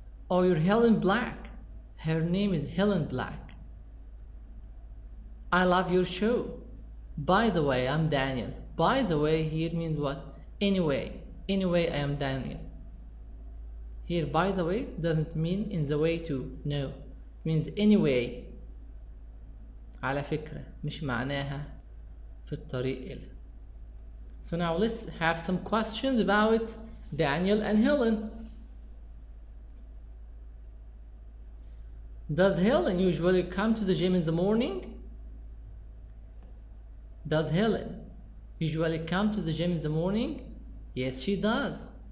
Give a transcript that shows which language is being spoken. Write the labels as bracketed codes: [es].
[en] Oh, you're Helen Black. Her name is Helen Black. I love your show. By the way, I'm Daniel. By the way here means what? Anyway, I am Daniel. Here, by the way, doesn't mean in the way to. No. It means anyway. [ar] على فكرة مش معناها في الطريق إلى. [en] So now let's have some questions about Daniel and Helen. Does Helen usually come to the gym in the morning? Does Helen usually come to the gym in the morning? Yes, she does.